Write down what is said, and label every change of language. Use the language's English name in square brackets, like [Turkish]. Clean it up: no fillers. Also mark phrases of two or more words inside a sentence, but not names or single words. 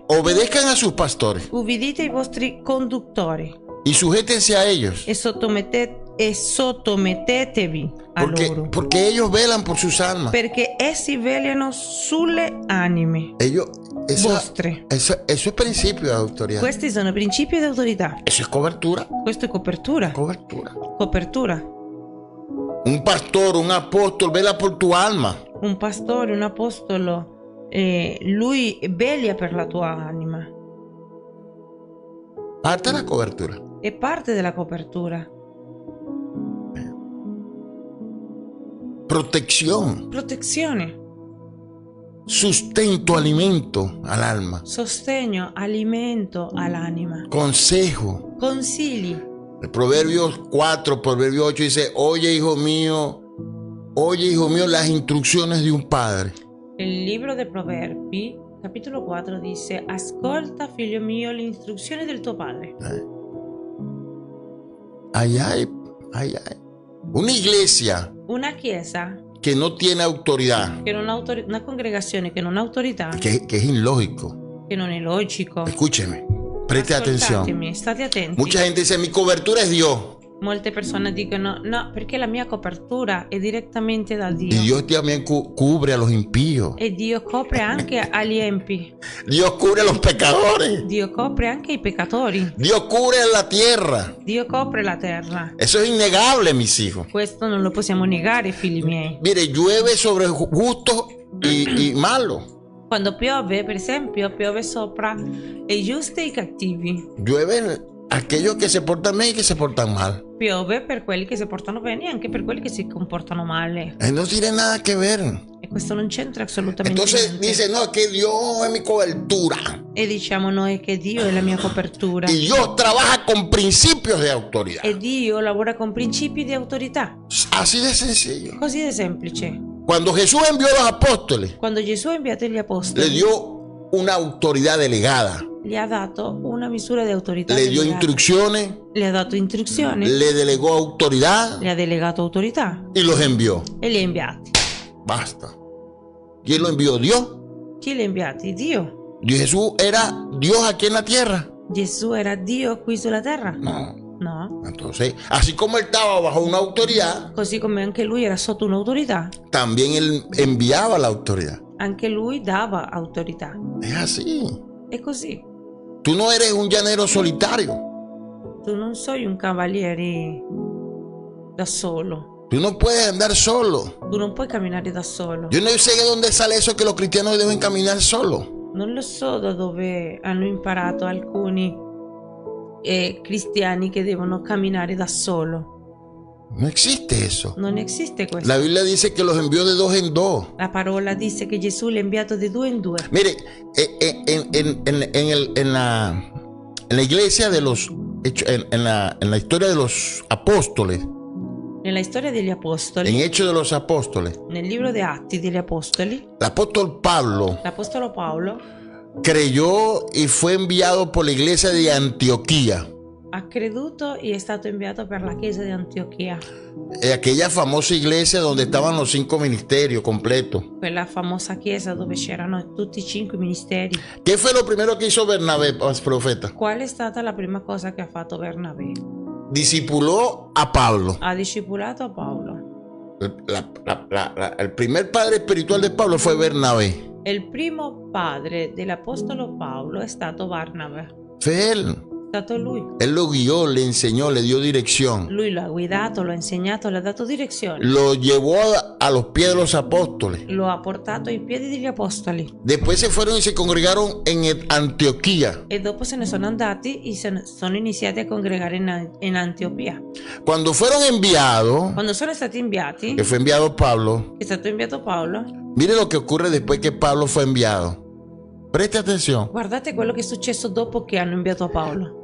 [Spanish] Obedezcan a sus pastores [Italian] ubbidite ai vostri conduttori [Spanish] y sujétense a ellos. [Italian] e sottomettetevi a loro, [Spanish] Porque ellos velan por sus almas. [Italian] perché essi velano sulle anime [Spanish] Ellos, [Italian] vostre. [Spanish] eso es principio de autoridad. [Italian] Questi sono principi di autorità. [Spanish] Eso es cobertura. [Italian] Questo è copertura. [Spanish] Cobertura. [Italian] Copertura. [Spanish] Un pastor, un apóstol vela por tu alma. [Italian] Un pastore, un apostolo, lui veglia per la tua anima. [Spanish] Parte de la cobertura. [Italian] È parte della copertura. [Spanish] Protección, [Italian] Protezione, [Spanish] sustento, alimento al alma. [Italian] sostegno, alimento all'anima. [Spanish] Consejo. [Italian] Consigli. [Spanish] El Proverbios 4, Proverbios 8 dice, oye hijo mío, las instrucciones de un padre. [Italian] Il libro dei Proverbi, capitolo 4, dice: ascolta, figlio mio, le istruzioni del tuo padre. [Spanish] Allá hay una iglesia [Italian] Una chiesa [Spanish] que no tiene autoridad, [Italian] che non ha una congregazione che non ha autorità, [Spanish] que es ilógico. [Italian] che non è logico. [Spanish] Escúcheme, preste atención. [Italian] Ascoltatemi, state attenti. [Spanish] Mucha gente dice, mi cobertura es Dios. [Italian] Molte persone dicono: no, perché la mia copertura è direttamente da Dio. [Spanish] Y Dios también cubre a los impíos. [Italian] E Dio copre anche agli empi. [Spanish] Dios cubre a los pecadores. [Italian] Dio copre anche i peccatori. [Spanish] Dios cubre la tierra. [Italian] Dio copre la terra. [Spanish] Eso es innegable, mis hijos. [Italian] Questo non lo possiamo negare, figli miei. [Spanish] Mire, llueve sobre justos y malos. [Italian] Quando piove, per esempio, piove sopra i giusti e i cattivi. [Spanish] Llueven aquellos que se portan bien y que se portan mal. [Italian] Piove per quelli che si portano bene e anche per quelli che si comportano male. [Spanish] No tiene nada que ver. [Italian] E questo non c'entra assolutamente [Spanish] Entonces [Italian] niente. [Spanish] dice, no, que Dios es mi cobertura. [Italian] E diciamo noi che Dio è la mia copertura. [Spanish] Y Dios trabaja con principios de autoridad. [Italian] E Dio lavora con principi di autorità. [Spanish] Así de sencillo. [Italian] Così di semplice. [Spanish] Cuando Jesús envió a los apóstoles, [Italian] Quando Gesù ha inviato gli le apostoli, [Spanish] dio una autoridad delegada. [Italian] gli ha dato una misura di autorità. [Spanish] Le dio [Italian] delegata. [Spanish] instrucciones, [Italian] Le ha dato istruzioni, [Spanish] le delegó autoridad [Italian] le ha delegato autorità [Spanish] y los envió. [Italian] e li ha inviati. [Spanish] Basta. ¿Quién lo envió? Dios. [Italian] Chi li ha inviati? Dio. [Spanish] Jesús era Dios aquí en la tierra. [Italian] Gesù era Dio qui sulla terra? [Spanish] No. [Italian] No. [Spanish] Entonces, así como él estaba bajo una autoridad, [Italian] Così come anche lui era sotto un'autorità, [Spanish] también él enviaba la autoridad. [Italian] anche lui dava autorità. [Spanish] Es así. [Italian] È così. [Spanish] Tú no eres un llanero solitario. [Italian] Tu non sei un cavaliere da solo. [Spanish] Tú no puedes andar solo. [Italian] Tu non puoi camminare da solo. [Spanish] Yo no sé de dónde sale eso que los cristianos deben caminar solos. [Italian] Non lo so da dove hanno imparato alcuni cristiani che devono camminare da solo. [Spanish] No existe eso. [Italian] Non esiste questo. [Spanish] La Biblia dice que los envió de dos en dos. [Italian] La parola dice che Gesù l'ha inviato di due in due. [Spanish] Mire, en la iglesia de los, en la historia de los apóstoles, [Italian] Nella storia degli apostoli, [Spanish] en Hechos de los Apóstoles, [Italian] nel libro dei Atti degli Apostoli, [Spanish] el apóstol Pablo [Italian] l'apostolo Paolo [Spanish] creyó y fue enviado por la iglesia de Antioquía, [Italian] ha creduto e è stato inviato per la chiesa di Antiochia, [Spanish] aquella famosa iglesia donde estaban los 5 ministerios completos. [Italian] quella famosa chiesa dove c'erano tutti i 5 ministeri. [Spanish] ¿Qué fue lo primero que hizo Bernabé, profeta? [Italian] Qual è stata la prima cosa che ha fatto Bernabé? [Spanish] Discipuló a Pablo. [Italian] Ha discepolato a Paolo. [Spanish] El primer padre espiritual de Pablo fue Bernabé. [Italian] Il primo padre dell'apostolo Paolo è stato Barnaba. [Spanish] Fue él. [Italian] È stato lui. [Spanish] Él lo guió, le enseñó, le dio dirección. [Italian] Lui lo ha guidato, lo ha insegnato, le ha dato direzione. [Spanish] Lo llevó a los pies de los apóstoles. [Italian] Lo ha portato ai piedi degli apostoli. [Spanish] Después se fueron y se congregaron en Antioquía. [Italian] E dopo se ne sono andati e sono iniziati a congregare in Antiochia. [Spanish] Cuando fueron enviados, [Italian] Quando sono stati inviati, [Spanish] que fue enviado Pablo, [Italian] è stato inviato Paolo. [Spanish] mire lo que ocurre después que Pablo fue enviado. Preste atención. [Italian] Guardate quello che è successo dopo che hanno inviato a Paolo.